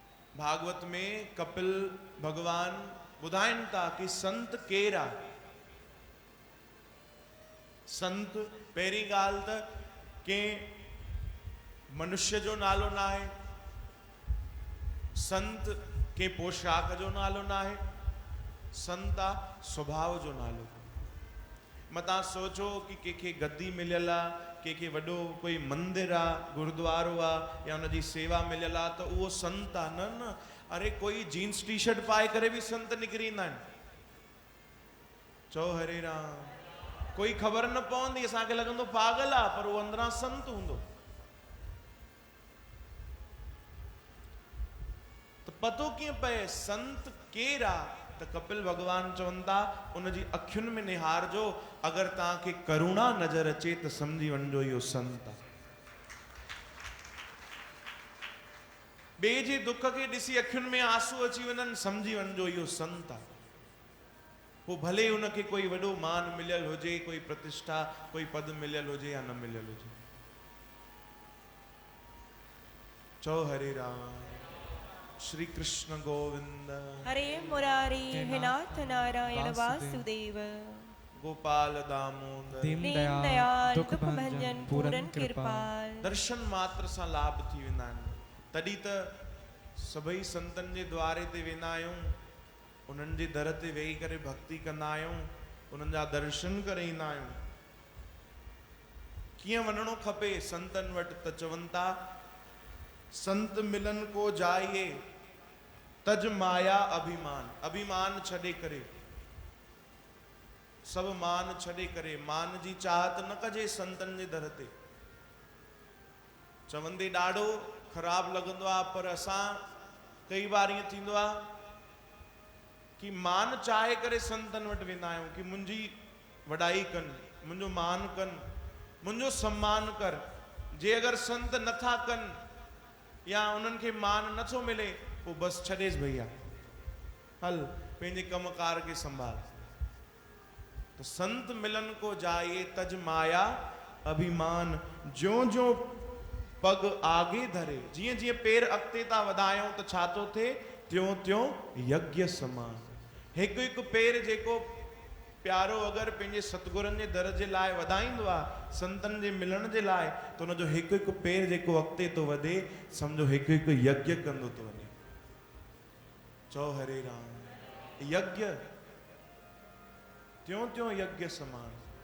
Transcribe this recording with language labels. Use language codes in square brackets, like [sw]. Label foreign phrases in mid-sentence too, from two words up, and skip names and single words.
[sd] भागवत में कपिल भगवान ॿुधाइनि था कि संत केरा। संत पहिरीं ॻाल्हि त कंहिं मनुष्य जो नालो न आहे, संत के पोशाक जो नालो न आहे, संत आ स्वभाव जो नालो। मतां सोचो कि कंहिंखे गद्दी मिलियल आहे, कंहिंखे वॾो कोई मंदिर आहे, गुरुद्वारो आहे, या उनजी सेवा मिलियल आहे त उहो संत आहे। न न, अरे कोई [en] jeans T-shirt [sd] पाए करे भी संत निकिरी ईंदा आहिनि। चओ हरे राम। कोई ख़बर न पवंदी, असांखे लॻंदो पागल आहे, पर उहो अंदरां संत हूंदो। त पतो कीअं पए संत केरु आहे? त कपिल भगवान चवनि था उनजी अखियुनि में निहारजो, अगर तव्हांखे करुणा नज़र अचे त सम्झी वञिजो इहो संत आहे। ॿिए जे दुख खे ॾिसी अखियुनि में आंसू अची वञनि, सम्झी वञिजो इहो संत आहे। पोइ भले उनखे कोई वॾो मान मिलियल हुजे, कोई प्रतिष्ठा, कोई पद मिलियल हुजे या न मिलियल हुजे। चओ हरे राम। [sa] श्री कृष्ण गोविंद हरे मुरारी हे नाथ नारायण वासुदेव। गोपाल दामोदर दीनदयाल दुख भंजन पूरन कृपाल। [sd] दर्शन मात्र सां लाभ थी वेंदा आहिनि। तॾहिं त सभई संतनि जे द्वारे ते वेंदा आहियूं, उन्हनि जे दर ते वेही करे भक्ति कंदा आहियूं, उन्हनि जा दर्शन करे ईंदा आहियूं। कीअं वञणो खपे संतनि वटि? त चवनि था [hi] संत मिलन को जाइए तज माया अभिमान। [sd] अभिमान छॾे करे, सब मान छॾे करे, मान जी चाहत न कजे संतनि जे दर ते। चवंदे ॾाढो ख़राब लॻंदो आहे, पर असां कई बार ईअं थींदो आहे कि मान चाहे करे संतनि वटि वेंदा आहियूं कि मुंहिंजी वॾाई कनि, मुंहिंजो मान कनि, मुंहिंजो सम्मान कर। जे अगर संत नथा कनि या उन्हनि खे मान नथो मिले, पोइ बसि छॾेसि भैया, हल पंहिंजे कमकार खे संभाल। [hi] तो संत मिलन को जाइए तज माया अभिमान। ज्यों ज्यों पग आगे धरे, [sd] जीअं जीअं पेर अॻिते था वधायूं त छा थो थिए? [hi] त्यों त्यों यज्ञ समान। [sd] हिकु हिकु पेर जेको प्यारो अगरि पंहिंजे सतगुरनि जे दर जे लाइ वधाईंदो आहे, संतनि जे मिलण जे लाइ, त उनजो हिकु हिकु पेर जेको अॻिते थो वधे, सम्झो हिकु हिकु यज्ञ कंदो थो वञे। चओ हरे राम। [hi] यज्ञ त्यों त्यों यज्ञ समान।